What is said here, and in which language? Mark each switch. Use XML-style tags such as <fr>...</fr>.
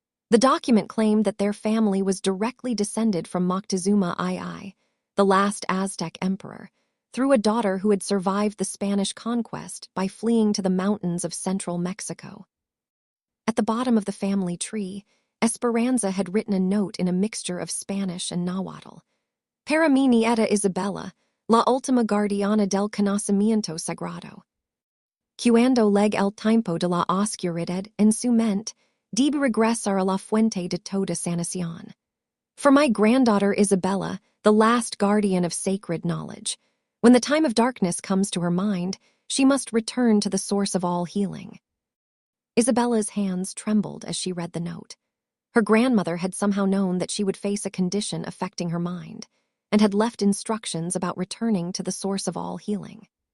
<en>The document claimed that their family was directly descended from Moctezuma II, the last Aztec emperor, through a daughter who had survived the Spanish conquest by fleeing to the mountains of central Mexico. At the bottom of the family tree, Esperanza had written a note in a mixture of Spanish and Nahuatl.</en> <es>Para mi nieta Isabella, la última guardiana del conocimiento sagrado. Cuando leg el tiempo de la oscuridad en su mente, debe regresar a la fuente de toda sanación.</es> <en>For my granddaughter Isabella, the last guardian of sacred knowledge, when the time of darkness comes to her mind, she must return to the source of all healing. Isabella's hands trembled as she read the note. Her grandmother had somehow known that she would face a condition affecting her mind, and had left instructions about returning to the source of all healing.</en>